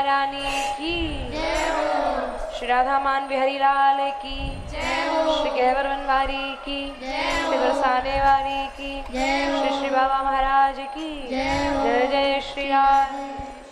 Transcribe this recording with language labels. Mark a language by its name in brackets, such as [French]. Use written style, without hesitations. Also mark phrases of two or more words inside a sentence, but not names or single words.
[Hindi] रानी की, श्री राधा मान बिहारी लाल की, श्री कहवर बनवारी की, श्री बरसाने वाली की, श्री श्री बाबा महाराज की, जय जय श्री राम।